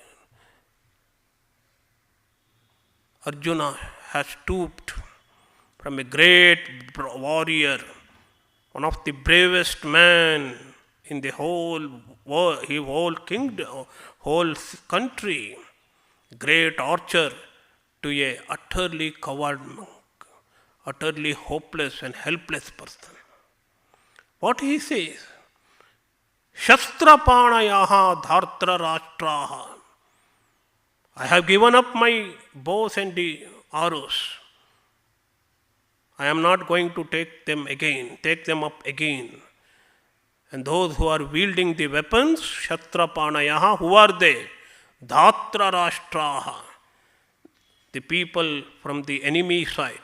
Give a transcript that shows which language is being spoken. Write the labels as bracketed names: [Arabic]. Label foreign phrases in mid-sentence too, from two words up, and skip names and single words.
[English] Arjuna has stooped from a great warrior, one of the bravest men in the whole world, whole kingdom, whole country, great archer, to a utterly coward monk, utterly hopeless and helpless person. What he says? [Sanskrit] Shastrapanayaha dhartra rashtraha. [English] I have given up my bows and the arrows. I am not going to take them up again. And those who are wielding the weapons, Shastrapanayaha, who are they? [Sanskrit] Dhatra Rashtraha, [English] the people from the enemy side.